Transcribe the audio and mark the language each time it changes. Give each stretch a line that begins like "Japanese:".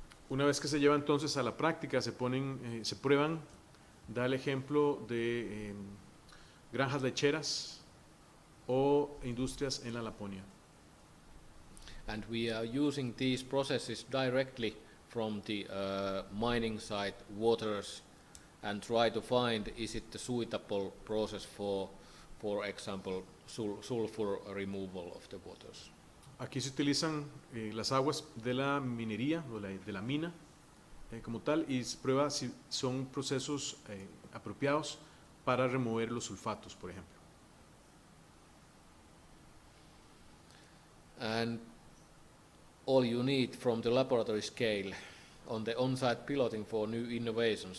Spanish: Una vez que se lleva entonces a la práctica, se prueban, da el ejemplo de granjas lecheras o industrias en la Laponia.
English: And we are using these processes directly from the mining site waters and try to find is it the suitable process for example, sulfur removal of the waters.
Spanish: Aquí se utilizan las aguas de la minería o de la mina como tal y se prueba si son procesos apropiados para remover los sulfatos, por ejemplo.
English: And all you need from the laboratory scale on the on-site piloting for new innovations.